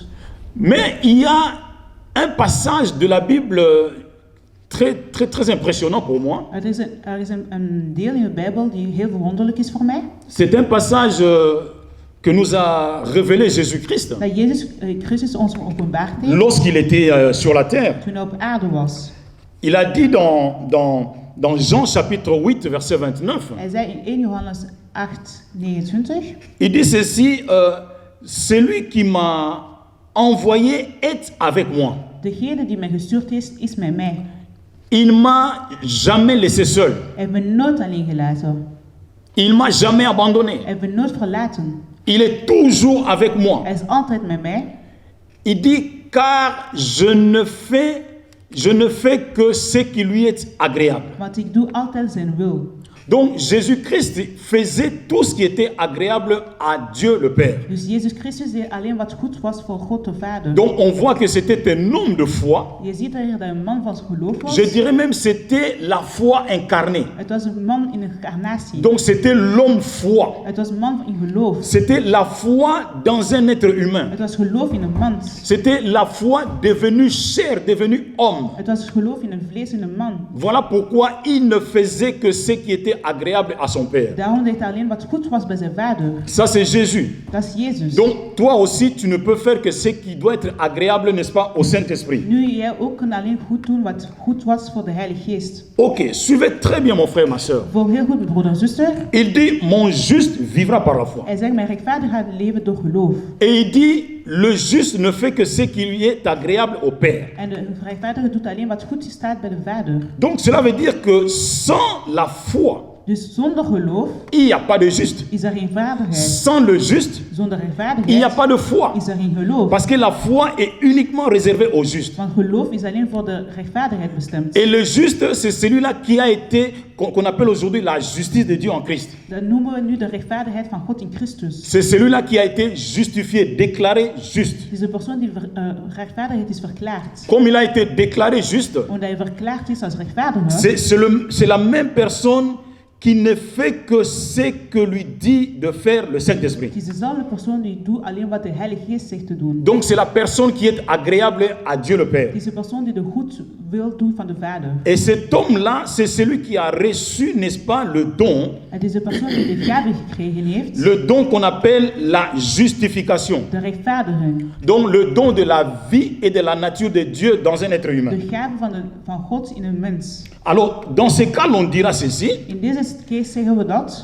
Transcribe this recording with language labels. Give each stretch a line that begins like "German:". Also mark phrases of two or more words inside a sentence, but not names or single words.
French: Mais il y a un passage de la Bible très impressionnant pour moi.
Dutch: Er is een deel in de Bijbel die heel verwonderlijk is voor mij.
French: C'est un passage que nous a révélé Jésus-Christ
Dutch: Dat Jezus Christus ons openbaard heeft
French: lorsqu'il était sur la terre.
Dutch: toen hij op aarde was.
French: Il a dit dans Jean chapitre 8, verset 29,
Dutch: Hij zei in 1 Johannes 8, 29.
French: il dit ceci, celui qui m'a envoyé est avec moi.
Dutch: Degene die mij gestuurd is met mij.
French: Il m'a jamais laissé seul.
Dutch: Hij heeft me nooit alleen gelaten.
French: Il m'a jamais abandonné.
Dutch: Hij heeft me nooit verlaten.
French: Il est toujours avec moi.
Dutch: Hij is altijd met mij.
French: Il dit, car je ne fais que ce qui lui est agréable.
Dutch: Want ik doe altijd zijn wil.
French: Donc Jésus-Christ faisait tout ce qui était agréable à Dieu le Père.
Dutch: Dus Jezus Christus deed alleen wat goed was voor God de Vader.
French: Donc on voit que c'était un homme de foi.
Dutch: Je ziet er dat een man van geloof was.
French: Je dirais même c'était la foi incarnée.
Dutch: Het was een man in incarnatie.
French: Donc c'était l'homme foi.
Dutch: Het was een man in geloof.
French: C'était la foi dans un être humain.
Dutch: Het was geloof in een mens.
French: C'était la foi devenue chair, devenue homme.
Dutch: Het was geloof in een vlees in een man.
French: Voilà pourquoi il ne faisait que ce qui était agréable à son Père.
Dutch: Daarom deed hij alleen wat goed was bij zijn vader.
French: Ça c'est Jésus.
Dutch: Dat is Jezus.
French: Donc toi aussi tu ne peux faire que ce qui doit être agréable, n'est-ce pas, au Saint-Esprit.
Dutch: Nu jij ook kan alleen goed doen wat goed was voor de Heilige Geest.
French: Ok, suivez très bien mon frère, ma soeur.
Dutch: Voor heel goed, mijn broeder en zuster.
French: Il dit, mon juste vivra par la foi.
Dutch: Hij zegt, mijn rechtvaardig gaat leven door geloof.
French: Et il dit, le juste ne fait que ce qui lui est agréable au Père.
Dutch: En de rechtvaardige doet alleen wat goed staat bij de Vader.
French: Donc cela veut dire que sans la foi,
Dutch: Dus zonder geloof
French: il n'y a pas de juste.
Dutch: is er geen vaardigheid.
French: Sans le juste,
Dutch: Zonder
French: il n'y a
Dutch: rechtvaardigheid
French: pas de foi.
Dutch: is er geen geloof.
French: Parce que la foi est uniquement réservée au juste.
Dutch: Want geloof is alleen voor de rechtvaardigheid bestemd.
French: Et le juste, c'est celui-là qui a été, qu'on appelle aujourd'hui la justice de Dieu en Christ.
Dutch: Dat noemen we nu de rechtvaardigheid van God in Christus.
French: C'est celui-là qui a été justifié, déclaré juste.
Dutch: Het is de persoon die rechtvaardigheid is verklaard.
French: Comme il a été déclaré juste,
Dutch: Omdat hij verklaard is als rechtvaardige.
French: c'est la même personne qui ne fait que ce que lui dit de faire le Saint-Esprit.
Dutch: Het is dezelfde persoon die doet alleen wat de Heilige Geest zegt te doen.
French: Donc c'est la personne qui est agréable à Dieu le Père.
Dutch: Het is de persoon die de goed wil doen van de Vader.
French: Et cet homme-là, c'est celui qui a reçu, n'est-ce pas, le don,
Dutch: Het is de persoon die de gave gekregen heeft.
French: le don qu'on appelle la justification.
Dutch: De rechtvaardiging.
French: Donc le don de la vie et de la nature de Dieu dans un être humain.
Dutch: De gave van God in een mens.
French: Alors, dans ce cas, on dira ceci,
Dutch: In deze case zeggen we dat.